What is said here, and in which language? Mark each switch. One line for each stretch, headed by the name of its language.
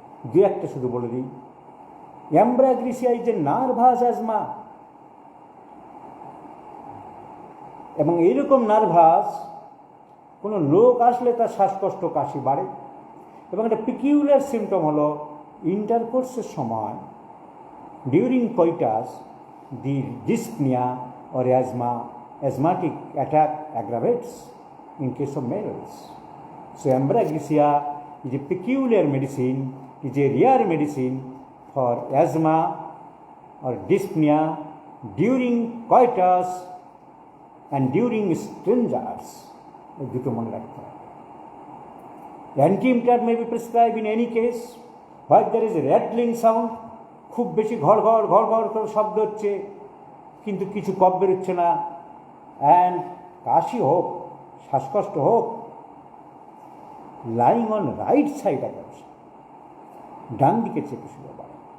Bangla: দু একটা শুধু বলে দিই,
English: ambra grisea is a nervous asthma,
Bangla: এবং এইরকম নার্ভাস কোনো লোক আসলে তার শ্বাসকষ্ট, কাশি বাড়ে। এবং একটা পিকিউলার সিমটম হলো ইন্টারকোর্সের সময়,
English: During coitus, the dyspnea or asthmatic attack aggravates in case of males. So Ambragresia is a peculiar medicine, is a rare medicine for asthma or dyspnea during coitus and during strangers.
Bangla: দুটো মনে রাখতে হবে।
English: antim tart may be prescribed in any case what there is rattling sound,
Bangla: খুব বেশি ঘড় ঘড় ঘড় ঘড় করে শব্দ হচ্ছে কিন্তু কিছু কফ বেরোচ্ছে না, অ্যান্ড কাশি হোক, শ্বাসকষ্ট হোক,
English: lying on right side of the,
Bangla: ডান দিকে চেপে শুয়ে পড়ে।